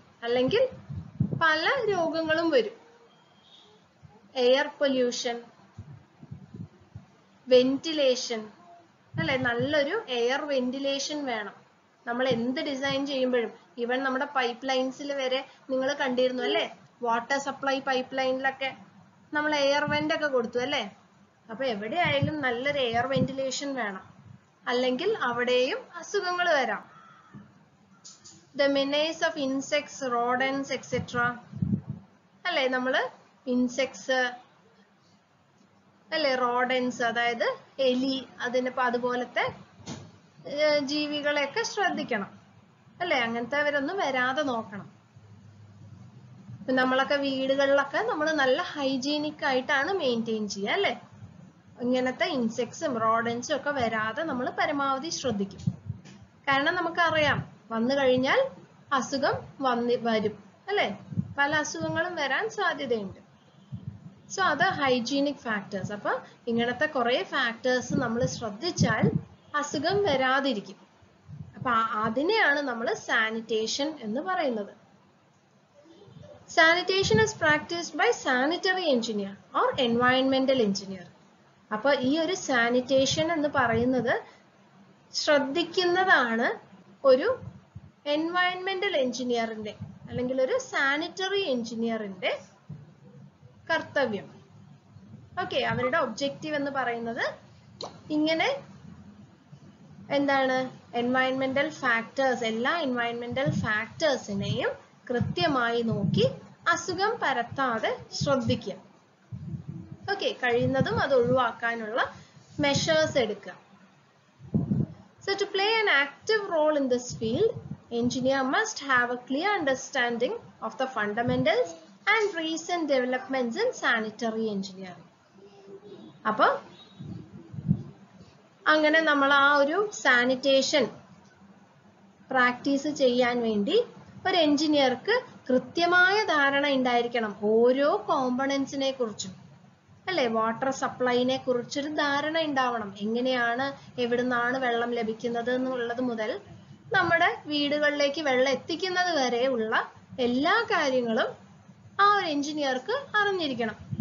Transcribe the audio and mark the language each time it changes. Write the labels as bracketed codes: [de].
[ml] അല്ലെങ്കിൽ പല രോഗങ്ങളും വരും. എയർ പൊല്യൂഷൻ, വെന്റിലേഷൻ അല്ലെ, നല്ലൊരു എയർ വെന്റിലേഷൻ വേണം. നമ്മൾ എന്ത് ഡിസൈൻ ചെയ്യുമ്പോഴും ഈവൻ നമ്മുടെ പൈപ്പ് ലൈൻസിൽ വരെ നിങ്ങൾ കണ്ടിരുന്നു അല്ലേ? വാട്ടർ സപ്ലൈ പൈപ്പ് ലൈനിലൊക്കെ നമ്മൾ എയർ വെന്റ് ഒക്കെ കൊടുത്തു അല്ലേ? അപ്പൊ എവിടെയായാലും നല്ലൊരു എയർ വെന്റിലേഷൻ വേണം, അല്ലെങ്കിൽ അവിടെയും അസുഖങ്ങൾ വരാം. [en] The menace of insects, rodents, etc. [ml] അല്ലേ? നമ്മള് ഇൻസെക്ട്സ് അല്ലെ, റോഡൻസ് അതായത് എലി, അതുപോലത്തെ ജീവികളെയൊക്കെ ശ്രദ്ധിക്കണം അല്ലെ? അങ്ങനത്തെ അവരൊന്നും വരാതെ നോക്കണം. നമ്മളൊക്കെ വീടുകളിലൊക്കെ നമ്മൾ നല്ല ഹൈജീനിക് ആയിട്ടാണ് മെയിൻറ്റെയിൻ ചെയ്യുക അല്ലെ? ഇങ്ങനത്തെ ഇൻസെക്ട്സും റോഡൻസും ഒക്കെ വരാതെ നമ്മൾ പരമാവധി ശ്രദ്ധിക്കും. കാരണം നമുക്കറിയാം വന്നു കഴിഞ്ഞാൽ അസുഖം വരും അല്ലെ? പല അസുഖങ്ങളും വരാൻ സാധ്യതയുണ്ട്. സോ അത് ഹൈജീനിക് ഫാക്ടേഴ്സ്. അപ്പൊ ഇങ്ങനത്തെ കുറെ ഫാക്ടേഴ്സ് നമ്മൾ ശ്രദ്ധിച്ചാൽ അസുഖം വരാതിരിക്കും. അപ്പൊ അതിനെയാണ് നമ്മൾ സാനിറ്റേഷൻ എന്ന് പറയുന്നത്. [en] Sanitation is practiced by sanitary engineer or environmental engineer. [ml] അപ്പോൾ ഈ ഒരു സാനിറ്റേഷൻ എന്ന് പറയുന്നത് ശ്രദ്ധിക്കുന്നതാണ് ഒരു എൻവയൺമെന്റൽ എഞ്ചിനീയറിന്റെ അല്ലെങ്കിൽ ഒരു സാനിറ്ററി എഞ്ചിനീയറിന്റെ കർത്തവ്യം. ഓക്കെ, അവരുടെ ഒബ്ജക്റ്റീവ് എന്ന് പറയുന്നത് ഇങ്ങനെ എന്താണ്, എൻവയൺമെന്റൽ ഫാക്ടേഴ്സ്, എല്ലാ എൻവയൺമെന്റൽ ഫാക്ടേഴ്സിനെയും കൃത്യമായി നോക്കി അസുഖം പരത്താതെ ശ്രദ്ധിക്കുക. ഓക്കെ, കഴിയുന്നതും അത് ഒഴിവാക്കാനുള്ള മെഷേഴ്സ് എടുക്കുക. [en] So to play an active role in this field, engineer must have a clear understanding of the fundamentals and recent developments in sanitary engineering. [ml] അപ്പോൾ അങ്ങനെ നമ്മൾ ആ ഒരു സാനിറ്റേഷൻ പ്രാക്ടീസ് ചെയ്യാൻ വേണ്ടി ഒരു എഞ്ചിനീയർക്ക് കൃത്യമായ ധാരണ ഉണ്ടായിരിക്കണം ഓരോ കോമ്പണൻസിനെ കുറിച്ചും അല്ലെ? വാട്ടർ സപ്ലൈനെ കുറിച്ചൊരു ധാരണ ഉണ്ടാവണം. എങ്ങനെയാണ്, എവിടുന്നാണ് വെള്ളം ലഭിക്കുന്നത് എന്നുള്ളത് മുതൽ നമ്മുടെ വീടുകളിലേക്ക് വെള്ളം എത്തിക്കുന്നത് വരെ ഉള്ള എല്ലാ കാര്യങ്ങളും ആ ഒരു എഞ്ചിനീയർക്ക് അറിഞ്ഞിരിക്കണം.